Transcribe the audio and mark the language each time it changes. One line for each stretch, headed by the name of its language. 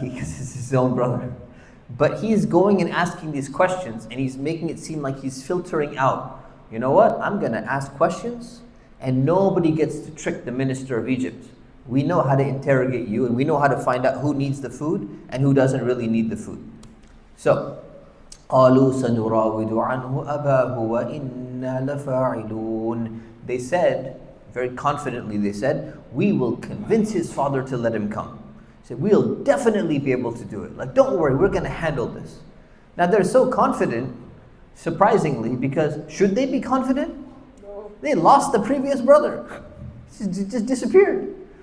English: Because it's his own brother. But he's going and asking these questions and he's making it seem like he's filtering out. You know what? I'm going to ask questions and nobody gets to trick the minister of Egypt. We know how to interrogate you and we know how to find out who needs the food and who doesn't really need the food.
Arabic: So, قالوا سنراود عنه أباه وإنا لفاعلون.
English: They said, very confidently they said, we will convince his father to let him come. He said, we'll definitely be able to do it. Like, don't worry, we're going to handle this. Now they're so confident, surprisingly, because should they be confident? No. They lost the previous brother. He just disappeared.